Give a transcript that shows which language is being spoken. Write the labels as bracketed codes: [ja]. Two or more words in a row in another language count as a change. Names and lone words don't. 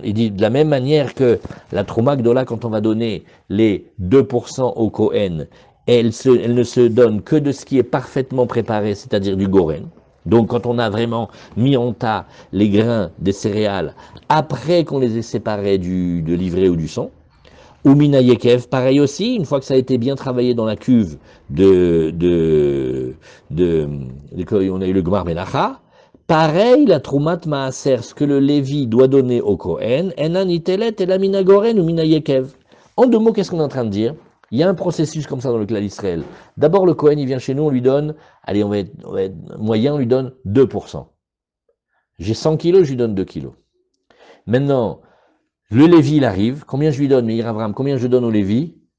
[fr] Il dit de la même manière que la [he] תרומה גדולה, [fr] quand on va donner les 2% au Kohen, elle ne se donne que de ce qui est parfaitement préparé, c'est-à-dire du goren. Donc quand on a vraiment mis en tas les grains des céréales, après qu'on les ait séparés de l'ivraie ou du son, ou [he] מן היקב, [fr] pareil aussi, une fois que ça a été bien travaillé dans la cuve on a eu le [he] גמר מלאכה, [fr] pareil la [he] תרומת מעשר, [fr] ce que le Lévi doit donner au Kohen, enan itelet et la [he] מן הגורן [fr] ou [he] מן היקב. [fr] En deux mots, qu'est-ce qu'on est en train de dire? Il y a un processus comme ça dans le clan d'Israël. D'abord, le Kohen, il vient chez nous, on lui donne, allez, on va être moyen, on lui donne 2%. J'ai 100 kilos, je lui donne 2 kilos. Maintenant, le Lévi, il arrive. Combien je lui donne, Meir Avram, combien je donne au Lévi?